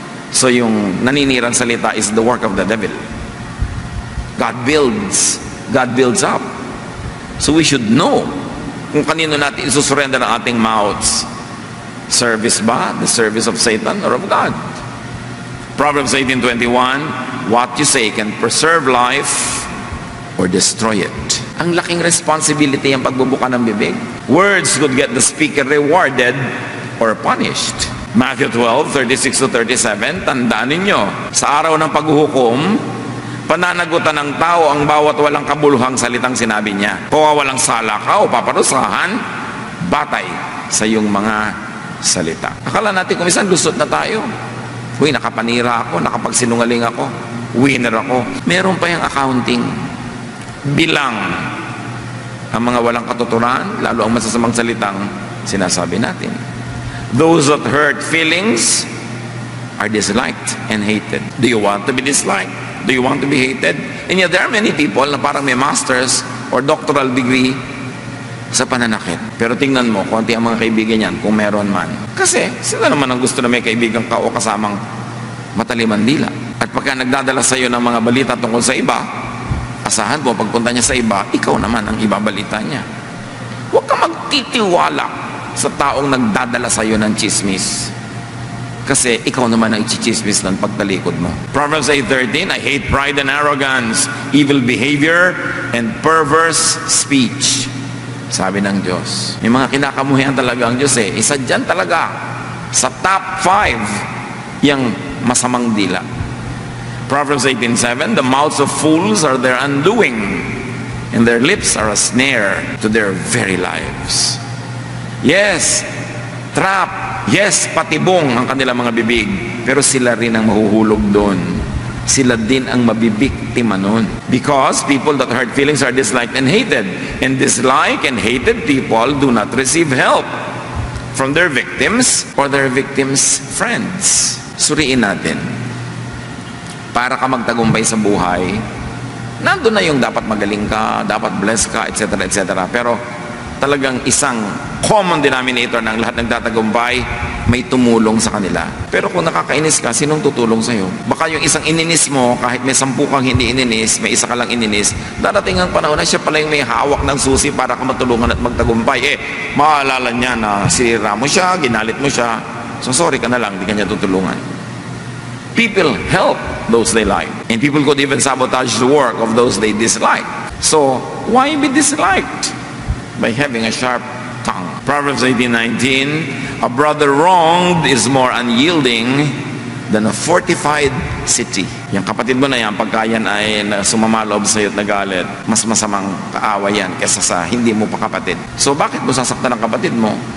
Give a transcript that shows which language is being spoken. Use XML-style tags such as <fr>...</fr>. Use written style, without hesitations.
<en>So</en> <tl>yung naninirang salita</tl> <en>is the work of the devil. God builds up. So we should know</en> <tl>kung kanino natin isusurrender ang ating mouths. Service ba?</tl> <en>The service of Satan or of God? Proverbs 18:21, what you say can preserve life or destroy it.</en> <tl>Ang laking responsibility ang pagbubuka ng bibig.</tl> <en>Words could get the speaker rewarded or punished.</en> <tl>Matthew 12:36-37, tandaan ninyo, sa araw ng paghuhukom, pananagutan ng tao ang bawat walang kabuluhang salitang sinabi niya. Kung walang sala ka o paparusahan, batay sa iyong mga salita. Akala natin kung minsan lusot na tayo. Uy, nakapanira ako, nakapagsinungaling ako, winner ako. Meron pa yung accounting. Bilang ang mga walang katuturan, lalo ang masasamang salitang sinasabi natin.</tl> <en>Those that hurt feelings are disliked and hated. Do you want to be disliked? Do you want to be hated? And yet there are many people</en> <tl>na parang may</tl> <en>master's or doctoral degree</en> <tl>sa pananakit. Pero tingnan mo, konti ang mga kaibigan yan kung meron man. Kasi sila naman ang gusto na may kaibigan ka o kasamang mataliman dila. At pagka nagdadala sa iyo ng mga balita tungkol sa iba, asahan mo, pagpunta niya sa iba, ikaw naman ang ibabalita niya. Huwag ka magtitiwala sa taong nagdadala sa iyo ng chismis. Kasi ikaw naman ang ichichismis ng pagtalikod mo.</tl> <en>Proverbs 8:13, I hate pride and arrogance, evil behavior, and perverse speech.</en> <tl>Sabi ng Diyos. May mga kinakamuhian talaga ang Diyos eh. Isa dyan talaga sa top 5 yung masamang dila.</tl> <en>Proverbs 18:7, the mouths of fools are their undoing, and their lips are a snare to their very lives. Yes, trap.</en> <tl>Yes, patibong ang kanilang mga bibig. Pero sila rin ang mahuhulog doon. Sila din ang mabibiktima noon.</tl> <en>Because people that hurt feelings are disliked and hated. And disliked and hated people do not receive help from their victims or their victims' friends.</en> <tl>Suriin natin. Para ka magtagumpay sa buhay, nandun na yung dapat magaling ka, dapat bless ka, etc. etc. Pero talagang isang common denominator ng lahat ng tatagumpay, may tumulong sa kanila. Pero kung nakakainis ka, sinong tutulong sa'yo? Baka yung isang ininis mo, kahit may 10 kang hindi ininis, may isa ka lang ininis, darating ang panahon na siya pala yung may hawak ng susi para ka matulungan at magtagumpay. Maalala niya na sinira mo siya, ginalit mo siya, so sorry ka na lang, di ka niya tutulungan.</tl> <en>People help those they like. And people could even sabotage the work of those they dislike. So, why be disliked? By having a sharp tongue. Proverbs 18:19, a brother wronged is more unyielding than a fortified city.</en> <tl>Yung kapatid mo na yan, pagka yan ay sumamalob sa iyo at nagalit, mas masamang kaaway yan kaysa sa hindi mo pa kapatid. So bakit mo sasaktan ang kapatid mo?</tl>